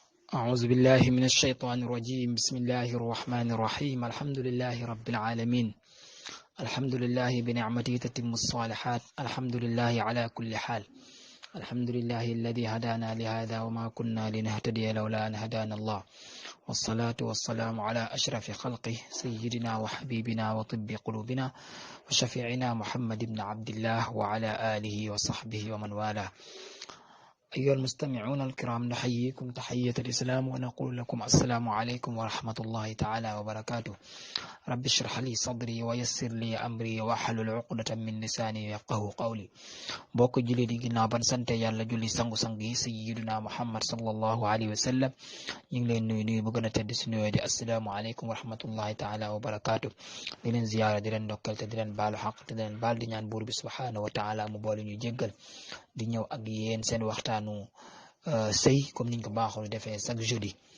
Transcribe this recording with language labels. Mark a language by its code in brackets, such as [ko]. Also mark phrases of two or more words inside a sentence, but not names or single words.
[ar] أعوذ بالله من الشيطان الرجيم بسم الله الرحمن الرحيم الحمد لله رب العالمين الحمد لله بنعمته تتم الصالحات الحمد لله على كل حال الحمد لله الذي هدانا لهذا وما كنا لنهتدي لولا أن هدانا الله والصلاة والسلام على أشرف خلقه سيدنا وحبيبنا وطب قلوبنا وشفيعنا محمد بن عبد الله وعلى آله وصحبه ومن والاه. أيها المستمعون الكرام نحييكم تحية الإسلام ونقول لكم السلام عليكم ورحمة الله تعالى وبركاته. رب اشرح لي صدري ويسر لي أمري واحلل عقدة من لساني يفقهوا قولي. [wo] mbokk julli di ginnaaw ban sante yàlla julli sangu-sang yi [ar] سيدنا محمد صلى الله عليه وسلم [wo] ñu ngi leen nuyu bu gën a tedd si nuyoo di [ar] السلام عليكم ورحمة الله تعالى وبركاته. [wo] di leen ziyaara di leen ndokkal te di leen baalu xaq te di leen baal di ñaan buur bi [ar] سبحانه وتعالى [wo] mu boole ñu jéggal di ñëw ak yéen seen waxtaanu sëy comme niñ ko baaxoo defee [fr] chaque jeudi.